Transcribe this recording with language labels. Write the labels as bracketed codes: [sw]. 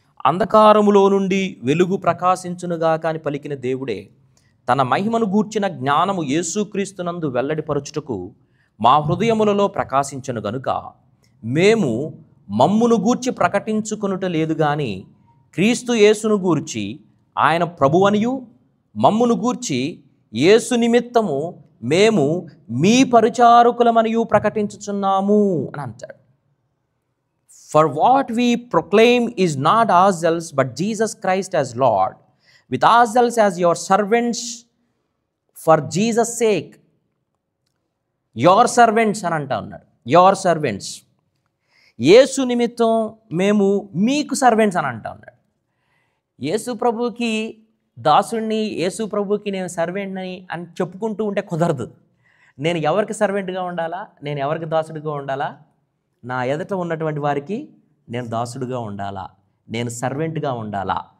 [te] అంధకారములో నుండి వెలుగు ప్రకాశించునుగాక అని పలికిన దేవుడే తన మహిమను గూర్చిన జ్ఞానము యేసుక్రీస్తునందు వెల్లడిపరచుటకు మా హృదయములలో ప్రకాశించను గనుక మేము మమ్మును గూర్చి ప్రకటించుకొనుట లేదు గాని క్రీస్తు యేసును గూర్చి ఆయన ప్రభువనియు మమ్మును గూర్చి యేసు నిమిత్తము మేము మీ పరిచారకులమనియు ప్రకటించుచున్నాము అని అంటాడు. [en] For what we proclaim is not ourselves but Jesus Christ as Lord, with ourselves as your servants for Jesus' sake. Your servants [te] అని అంటా ఉన్నాడు. Your servants. యేసు నిమిత్తం మేము మీకు సర్వెంట్స్ అని అంటా ఉన్నాడు. యేసు ప్రభుకి దాసుడిని, యేసు ప్రభుకి నేను సర్వెంట్ని అని చెప్పుకుంటూ ఉంటే కుదరదు. నేను ఎవరికి సర్వెంట్గా ఉండాలా, నేను ఎవరికి దాసుడిగా ఉండాలా? నా ఎదుట ఉన్నటువంటి వారికి నేను దాసుడుగా ఉండాలా, నేను సర్వెంట్గా ఉండాలా?